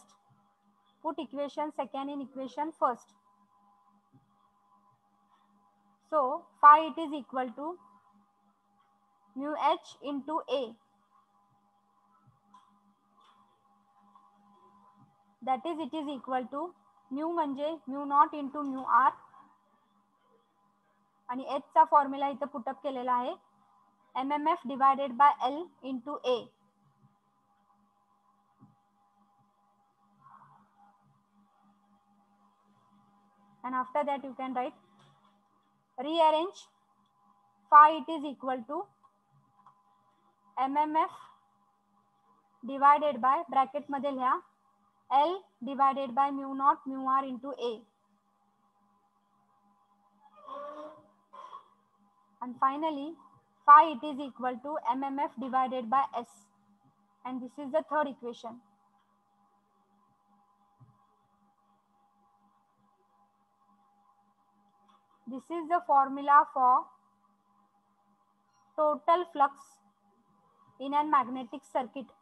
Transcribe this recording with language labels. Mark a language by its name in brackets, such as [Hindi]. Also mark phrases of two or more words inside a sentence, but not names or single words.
[English] Put equation second in equation first. So phi it is equal to mu h into A. That is, it is equal to mu म्हणजे mu naught into mu r [Marathi] आणि h चा फॉर्म्युला इथे पुटअप केलेला आहे [English] mmf divided by L into A. And after that you can write, rearrange phi it is equal to mmf divided by bracket [Marathi] मध्ये लिहा [English] L divided by mu naught mu r into A. And finally phi it is equal to mmf divided by S. And this is the third equation. This is the formula for total flux in a magnetic circuit.